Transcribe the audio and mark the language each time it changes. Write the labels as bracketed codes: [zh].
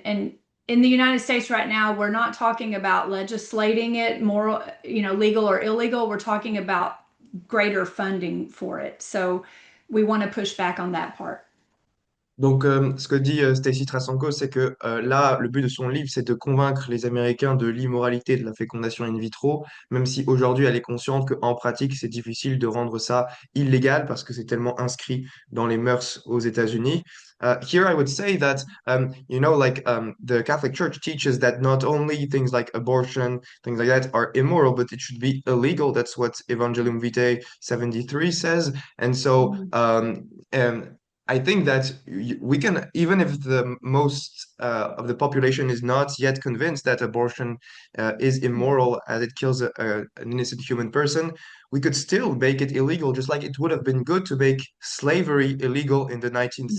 [en] And in the United States right now, we're not talking about legislating it, moral, legal or illegal. We're talking about greater funding for it. So we want to push back on that part. [fr] Donc, ce que dit Stacy Trasancos, c'est que là, le but de son livre, c'est de convaincre les Américains de l'immoralité de la fécondation in vitro, même si aujourd'hui, elle est consciente qu'en pratique, c'est difficile de rendre ça illégal parce que c'est tellement inscrit dans les mœurs aux États-Unis. [en] Here, I would say that, the Catholic Church teaches that not only things like abortion, things like that, are immoral, but it should be illegal. That's what Evangelium Vitae 73 says. And so, Mhm. I think that we can, even if the most of the population is not yet convinced that abortion is immoral as it kills an innocent human person, we could still make it illegal, just like it would have been good to make slavery illegal in the 19th